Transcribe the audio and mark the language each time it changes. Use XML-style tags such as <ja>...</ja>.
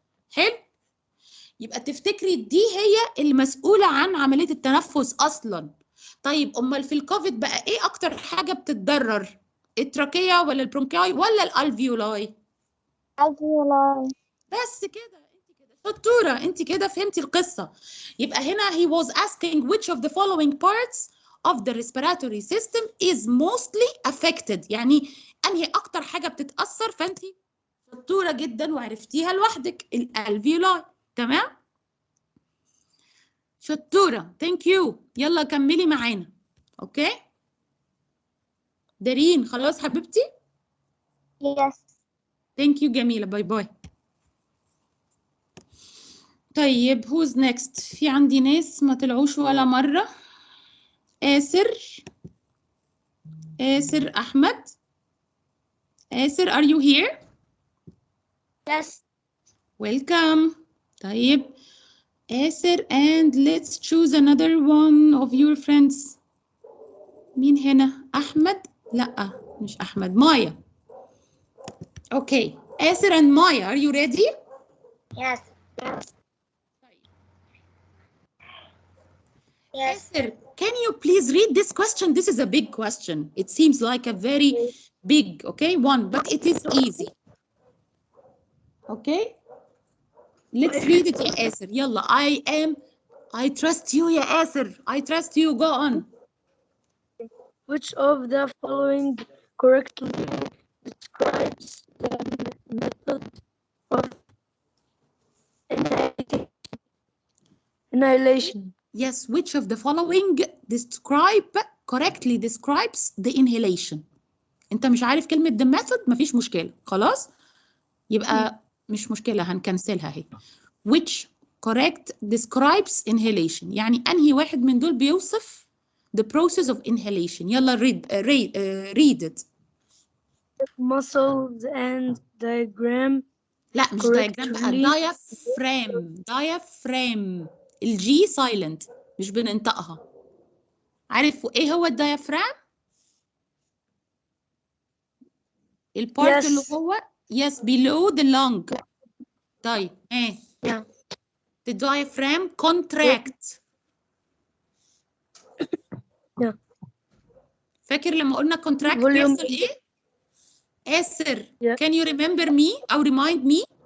<ar>حلو؟ يبقى تفتكري دي هي المسؤولة عن عملية التنفس أصلا. طيب أمال في الكوفيد بقى إيه أكتر حاجة بتتضرر؟ التراكية ولا البرونكاي ولا الألفيولاي؟</ar> <en>Alveoli.</en> <ar>بس كده. شطورة، انت كده فهمتي القصة. يبقى هنا</ar> <en>he was asking which of the following parts of the respiratory system is mostly affected.</en> <ar>يعني انهي اكتر حاجة بتتأثر، فانت شطورة جدا وعرفتيها لوحدك. الالفيولاي. تمام؟ شطورة. ثانك يو. يلا كملي معانا. اوكي؟ دارين خلاص حبيبتي؟</ar> <en>Yes.</en> <ar>ثانك يو جميلة. باي باي. طيب</ar> <en>who's next؟</en> <ar>في عندي ناس ما طلعوش ولا مرة. آسر أحمد.</ar> <en>آسر are you here؟ Yes. Welcome. طيب آسر and let's choose another one of your friends.</en> <ar>مين هنا؟ أحمد؟ لأ مش أحمد، مايا.</ar> <en>Okay. آسر and Maya, are you ready? Yes. Esther, can you please read this question? This is a big question. It seems like a very big, okay, one, but it is easy. Okay? Let's read it, يا آسر. يلا, I trust you, يا آسر. I trust you. Go on. Which of the following correctly describes the method of inhalation? Yes, which of the following correctly describes the inhalation?</en> <ar>انت مش عارف كلمة</ar> <en>the method؟</en> <ar>مفيش مشكلة، خلاص؟ يبقى مش مشكلة، هنكنسلها اهي.</ar> <en>Which correct describes inhalation،</en> <ar>يعني أنهي واحد من دول بيوصف</ar> <en>the process of inhalation. يلا read it. Muscles and diagram.</en> <ar>لا مش diagram بقى، diaphragm. الجي silent مش بننطقها. عارف ايه هو الديافرام؟ البارت اللي هو</ar> <en>yes below the lung. طيب ايه؟ The diaphragm contract.</en> <ar>فاكر لما قلنا</ar> <en>contract</en> <ar>بيحصل ايه؟</ar> <en>آسر, can you remember me or remind me?</en>